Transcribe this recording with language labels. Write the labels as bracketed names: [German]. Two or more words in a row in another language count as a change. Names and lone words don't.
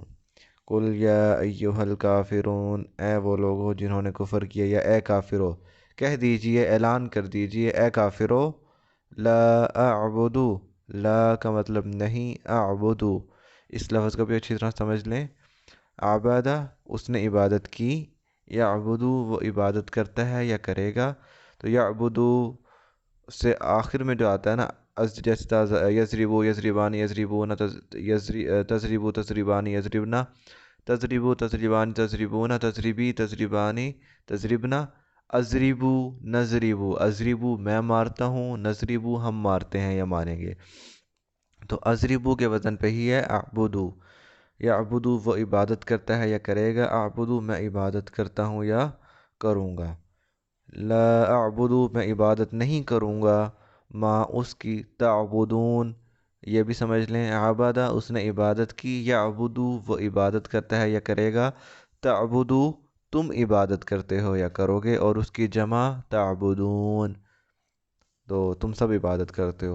[Arabic] قل یا ایہا الکافرون، [Urdu] اے وہ لوگ ہو جنہوں نے کفر کیا، یا اے کافرو، کہہ دیجئے، اعلان کر دیجئے، اے کافرو، [Arabic] لا اعبدو، [Urdu] لا کا مطلب نہیں، اعبدو اس لفظ کو بھی اچھی طرح سمجھ لیں۔ عبادہ اس نے عبادت کی، یعبدو وہ عبادت کرتا ہے یا کرے گا، تو یعبدو سے آخر میں جو آتا ہے نا، جیسے [Arabic] یضربو یضربان یضربون، تضربو تضربان یضربنا، تضربو تضربان تضربون، تضربی تضربانی تضربنا، اضربو نضربو، [Urdu] اضربو میں مارتا ہوں، نضربو ہم مارتے ہیں یا ماریں گے، تو اضربو کے وزن پہ ہی ہے اعبدو۔ یعبدو وہ عبادت کرتا ہے یا کرے گا، اعبدو میں عبادت کرتا ہوں یا کروں گا۔ [Arabic] لا اعبدو [Urdu] میں عبادت نہیں کروں گا، ما اس کی، تعبدون یہ بھی سمجھ لیں، عبادہ اس نے عبادت کی، یعبدو وہ عبادت کرتا ہے یا کرے گا، تعبدو تم عبادت کرتے ہو یا کرو گے، اور اس کی جمع تعبدون تو تم سب عبادت کرتے ہو۔